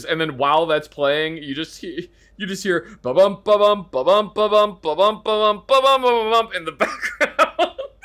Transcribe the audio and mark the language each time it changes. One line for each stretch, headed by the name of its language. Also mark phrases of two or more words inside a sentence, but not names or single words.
English: And then while that's playing, you just hear ba bum ba bum ba bum ba bum ba bum ba bum ba bum ba bum in the background.